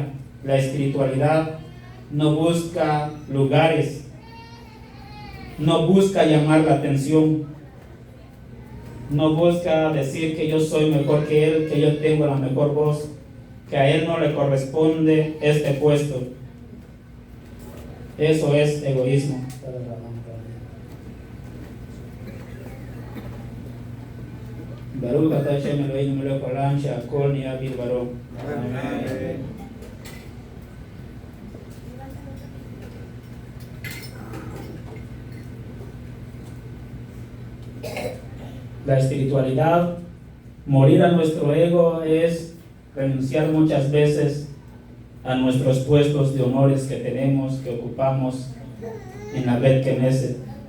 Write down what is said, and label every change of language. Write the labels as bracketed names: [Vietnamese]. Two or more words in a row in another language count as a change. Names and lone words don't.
[Spanish] La espiritualidad no busca lugares, no busca llamar la atención, no busca decir que yo soy mejor que él, que yo tengo la mejor voz, que a él no le corresponde este puesto. Eso es egoísmo. [Hebrew] ברוך אתה השם אלוהינו מלך העולם שהכל נהיה בדברו. [Spanish] La espiritualidad, morir a nuestro ego, es renunciar muchas veces a nuestros puestos de honores que tenemos, que ocupamos en la [Hebrew] בית כנסת.